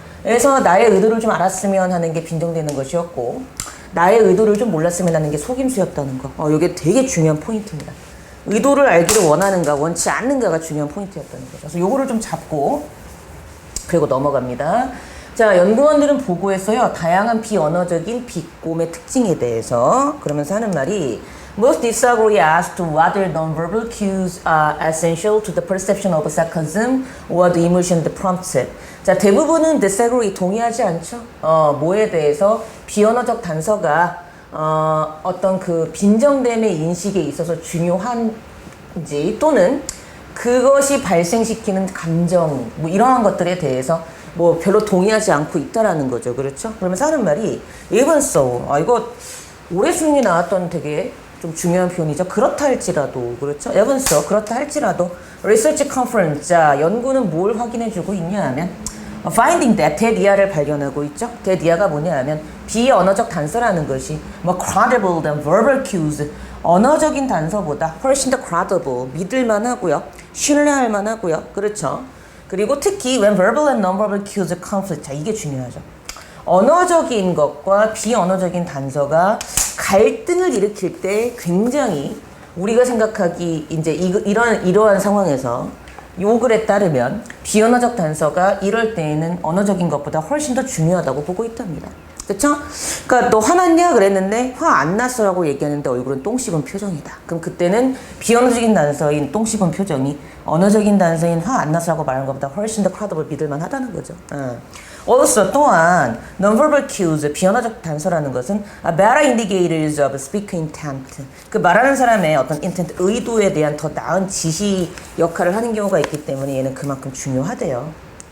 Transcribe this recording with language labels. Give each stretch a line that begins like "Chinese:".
Korean: 그래서 나의 의도를 좀 알았으면 하는 게 빈정되는 것이었고 나의 의도를 좀 몰랐으면 하는 게 속임수였다는 거. 이게 되게 중요한 포인트입니다. 의도를 알기를 원하는가 원치 않는가가 중요한 포인트였다는 거죠. 그래서 요거를 좀 잡고 그리고 넘어갑니다. 자, 연구원들은 보고했어요. 다양한 비언어적인 비꼼의 특징에 대해서 그러면서 하는 말이
English: Most disagree as to whether non-verbal cues are essential to the perception of sarcasm or the emotion that prompts it.
Korean: 자, 대부분은 disagree, 동의하지 않죠? 뭐에 대해서 비언어적 단서가 어떤 그 빈정됨의 인식에 있어서 중요한지 또는 그것이 발생시키는 감정 뭐 이러한 것들에 대해서 뭐 별로 동의하지 않고 있다라는 거죠. 그렇죠? 그러면서 하는 말이
English: even so.
Korean: 이거 올해 수능에 나왔던 되게 좀 중요한 표현이죠. 그렇다 할지라도, 그렇죠?
English: even so,
Korean: 그렇다 할지라도
English: research conference,
Korean: 자, 연구는 뭘 확인해주고 있냐 하면
English: finding that,
Korean: 대디아를 발견하고 있죠. 대디아가 뭐냐 하면 비언어적 단서라는 것이
English: more credible than verbal cues,
Korean: 언어적인 단서보다 훨씬 더 credible, 믿을만 하고요. 신뢰할 만하고요. 그렇죠? 그리고 특히
English: when verbal and non-verbal cues conflict,
Korean: 자, 이게 중요하죠. 언어적인 것과 비언어적인 단서가 갈등을 일으킬 때 굉장히 우리가 생각하기 이제 이러한 상황에서 요 글에 따르면 비언어적 단서가 이럴 때에는 언어적인 것보다 훨씬 더 중요하다고 보고 있답니다. 그쵸? 그러니까 너 화났냐 그랬는데 화 안 났어라고 얘기하는데 얼굴은 똥 씹은 표정이다. 그럼 그때는 비언어적인 단서인 똥 씹은 표정이 언어적인 단서인 화 안 났어라고 말하는 것보다 훨씬 더 credible, 믿을만 하다는 거죠.
English: Also,
Korean: 또한
English: non-verbal cues,
Korean: 비언어적 단서라는 것은
English: better indicators of speaker intent.
Korean: 그 말하는 사람의 어떤 intent, 의도에 대한 더 나은 지시 역할을 하는 경우가 있기 때문에 얘는 그만큼 중요하대요.